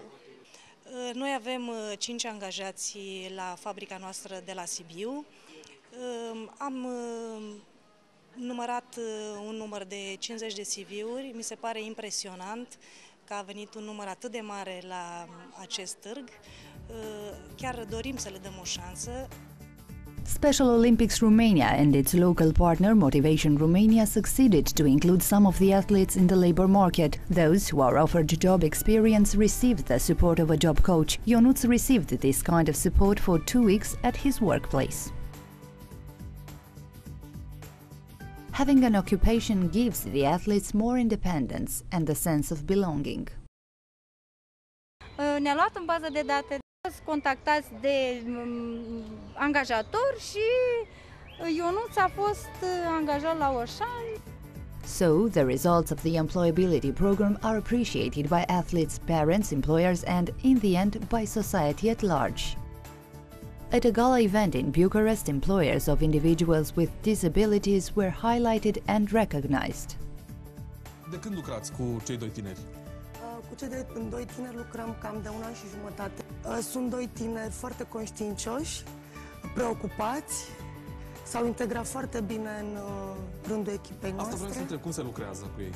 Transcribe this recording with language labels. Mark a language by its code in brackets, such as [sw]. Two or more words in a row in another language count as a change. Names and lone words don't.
[ro] Noi avem 5 angajați la fabrica noastră de la Sibiu. Am numărat un număr de 50 de CV-uri. Mi se pare impresionant că a venit un număr atât de mare la acest târg. Chiar dorim să le dăm o șansă. [en] Special Olympics Romania and its local partner Motivation Romania succeeded to include some of the athletes in the labor market. Those who are offered job experience received the support of a job coach. Ionuț received this kind of support for 2 weeks at his workplace. Having an occupation gives the athletes more independence and the sense of belonging. [ro] Ne-a luat în bază de date, contactați de angajator și Ionuț a fost angajat la Oșan. [en] So, the results of the employability program are appreciated by athletes, parents, employers and, in the end, by society at large. At a gala event in Bucharest, employers of individuals with disabilities were highlighted and recognized. [ro] De când lucrați cu cei doi tineri? Cu cei doi tineri lucrăm cam de 1 an și jumătate. Sunt 2 tineri foarte conștiincioși, preocupați, s-au integrat foarte bine în rândul echipei noastre. Asta vreau să întreb, cum se lucrează cu ei?